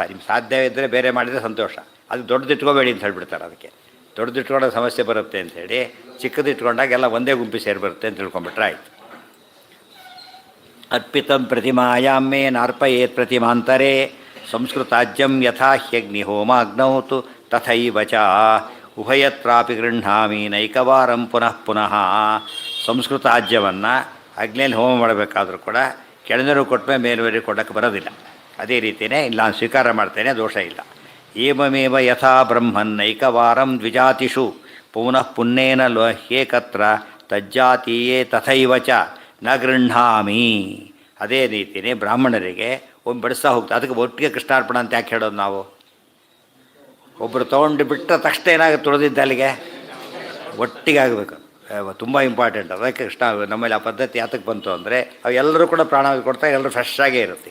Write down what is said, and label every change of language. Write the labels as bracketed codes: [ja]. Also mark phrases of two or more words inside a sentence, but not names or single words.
[kn] ನಿಮ್ಗೆ ಸಾಧ್ಯವಿದ್ದರೆ ಬೇರೆ ಮಾಡಿದರೆ ಸಂತೋಷ. ಅದು ದೊಡ್ಡದು ಇಟ್ಕೋಬೇಡಿ ಅಂತ ಹೇಳ್ಬಿಡ್ತಾರೆ. ಅದಕ್ಕೆ ದೊಡ್ಡದು ಇಟ್ಕೊಳ್ಳೋ ಸಮಸ್ಯೆ ಬರುತ್ತೆ ಅಂಥೇಳಿ ಚಿಕ್ಕದು ಇಟ್ಕೊಂಡಾಗ ಎಲ್ಲ ಒಂದೇ ಗುಂಪಿ ಸೇರಿ ಬರುತ್ತೆ ಅಂತ ತಿಳ್ಕೊಂಬಿಟ್ರೆ ಆಯಿತು. [sa] ಅರ್ಪಿತಂ ಪ್ರತಿಮಾಯಾಮೇ ನಾರ್ಪಯೇತ್ ಪ್ರತಿಮಾಂತರೇ ಸಂಸ್ಕೃತಾಜ್ಯಂ ಯಥಾ ಹ್ಯಗ್ನಿಹೋಮಾಗ್ನೌತು ತಥೈವ ಚ ಉಭಯತ್ರಾಪಿ ಗೃಹ್ಣಾಮಿ ನೈಕವಾರಂ ಪುನಃ ಪುನಃ. [kn] ಸಂಸ್ಕೃತಾಜ್ಯವನ್ನು ಅಗ್ನಿಯಲ್ಲಿ ಹೋಮ ಮಾಡಬೇಕಾದ್ರೂ ಕೂಡ ಕೆಳನೀರು ಕೊಟ್ಟಮೇಲೆ ಮೇಲುವರೆಗೆ ಕೊಡೋಕ್ಕೆ ಬರೋದಿಲ್ಲ. ಅದೇ ರೀತಿಯೇ ಇಲ್ಲ, ನಾನು ಸ್ವೀಕಾರ ಮಾಡ್ತೇನೆ, ದೋಷ ಇಲ್ಲ. [sa] ಏವಮೇವ ಯಥಾ ಬ್ರಹ್ಮನ್ನೈಕವಾರಂ ದ್ವಿಜಾತಿಷು ಪುನಃ ಪುಣ್ಯೇನ ಲೋಹ್ಯೇಕತ್ರ ತಜ್ಜಾತೀಯೇ ತಥೈವ ಚ ನ ಗೃಹ್ಣಾಮಿ. [kn] ಅದೇ ರೀತಿಯೇ ಬ್ರಾಹ್ಮಣರಿಗೆ ಒಮ್ಮೆ ಬಡಿಸ್ತಾ ಹೋಗ್ತಾರೆ. ಅದಕ್ಕೆ ಒಟ್ಟಿಗೆ ಕೃಷ್ಣಾರ್ಪಣ ಅಂತ ಯಾಕೆ ಹೇಳೋದು ನಾವು? ಒಬ್ಬರು ತೊಗೊಂಡು ಬಿಟ್ಟರೆ ತಕ್ಷಣ ಏನಾಗುತ್ತೆ, ತುಳಿದಿದ್ದ ಅಲ್ಲಿಗೆ ಒಟ್ಟಿಗೆ ಆಗಬೇಕು. ತುಂಬ ಇಂಪಾರ್ಟೆಂಟ್. ಅದಕ್ಕೆ ಕೃಷ್ಣ ನಮ್ಮಲ್ಲಿ ಆ ಪದ್ಧತಿ ಯಾತಕ್ಕೆ ಬಂತು ಅಂದರೆ ಅವು ಎಲ್ಲರೂ ಕೂಡ ಪ್ರಾಣಾಹುತಿ ಕೊಡ್ತಾರೆ, ಎಲ್ಲರೂ ಫ್ರೆಶ್ ಆಗೇ ಇರುತ್ತೆ.